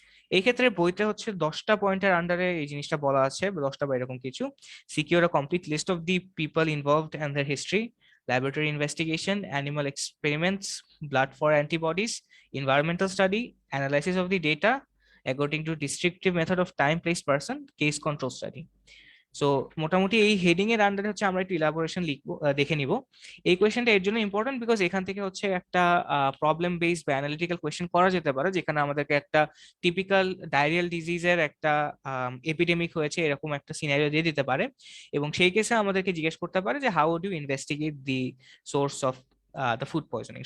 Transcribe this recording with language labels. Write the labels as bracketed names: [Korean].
[Bangla] এই ক্ষেত্রে বইতে হচ্ছে 10টা পয়েন্টের আন্ডারে এই জিনিসটা বলা আছে, 10টা বা এরকম কিছু। [English] Secure a complete list of the people involved and their history, laboratory investigation, animal experiments, blood for antibodies, environmental study, analysis of the data according to descriptive method of time, place, person, case control study. [Bangla] So মোটামুটি এই heading এর আন্ডারে হচ্ছে আমরা একটু elaboration লিখবো, দেখে নিব। এই কোয়েশ্চেনটা এর জন্য ইম্পর্টেন্ট বিকজ এখান থেকে হচ্ছে একটা প্রবলেম বেসড বা অ্যানালিটিক্যাল কোয়েশ্চেন করা যেতে পারে, যেখানে আমাদেরকে একটা টিপিক্যাল ডায়রিয়াল ডিজিজের একটা এপিডেমিক হয়েছে এরকম একটা সিনারিও দিয়ে দিতে পারে, এবং সেই কেসে আমাদেরকে জিজ্ঞেস করতে পারে যে [English] How do investigate the source of the food poisoning.